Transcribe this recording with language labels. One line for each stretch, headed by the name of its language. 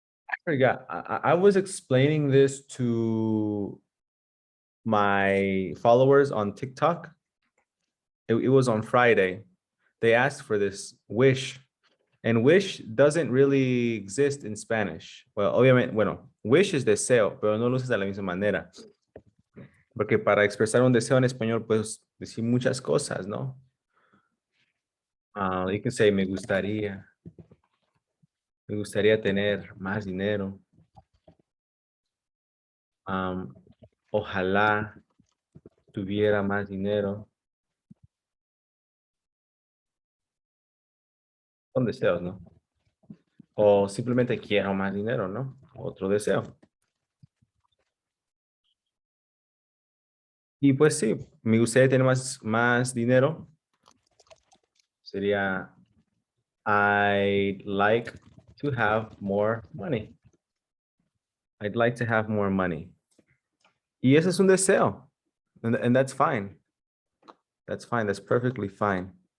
English: I forgot. I was explaining this to my followers on TikTok. It was on Friday. They asked for this wish. And wish doesn't really exist in Spanish.
Spanish: Well, obviamente, bueno, wish es deseo, pero no lo usas de la misma manera. Porque para expresar un deseo en español, pues decir muchas cosas, ¿no?
English: You can say,
Spanish: me gustaría tener más dinero. Ojalá tuviera más dinero. Son deseos, ¿no? O simplemente quiero más dinero, ¿no? Otro deseo. Y pues sí, me gustaría tener más dinero. Sería,
English: I'd like to have more money. I'd like to have more money.
Spanish: Y ese es un deseo.
English: And that's fine. That's fine. That's perfectly fine.